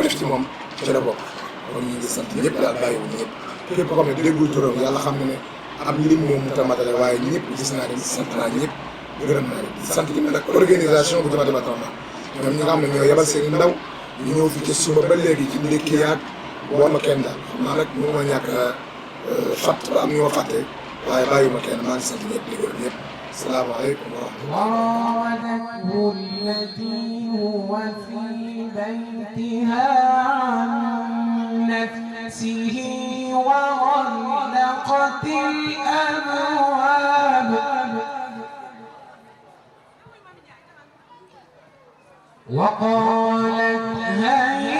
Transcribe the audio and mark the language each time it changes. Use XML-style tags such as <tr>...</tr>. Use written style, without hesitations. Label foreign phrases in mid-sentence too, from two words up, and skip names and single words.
<wo>def ci moom ci la bokk kon ñu ngi sant ñëpp daal bàyyiwuñu ñëpp képp koo xam ne déggul turam yàlla xam ne ne am lim moom mu tamatale waaye ñëpp gis naa leen sant naa ñëpp gërëm naa leen sant ki ne nag organisation bu Jama département ñoom ñi nga xam ne ñoo yebal seen i ndaw ñu ñëw fi ci suba ba léegi ci ndékki yaag woon ma kenn daal xam naa rek mënu ma ñàkk fàtt ba am ñu ma fàtte waaye bàyyiwuma kenn maa ngi sant ñëpp di gërëm ñëpp</wo> <ar>السلام عليكم ورحمة الله. وراودته التي هو في بيتها عن نفسه وغلقت الأبواب وقالت</ar>